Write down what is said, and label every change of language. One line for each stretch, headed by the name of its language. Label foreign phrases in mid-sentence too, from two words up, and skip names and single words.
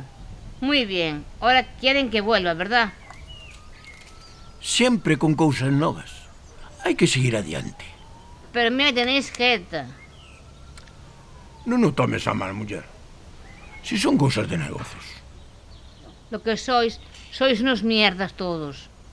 Spanish: Muy bien. Ahora quieren que vuelva, ¿verdad?
Galician: Sempre con cousas novas. Hai que seguir adiante.
Spanish: Pero me tenéis jeta.
Galician: Non o tomes a mal, muller. Si son cousas de negocios.
Spanish: Lo que sois unos mierdas todos.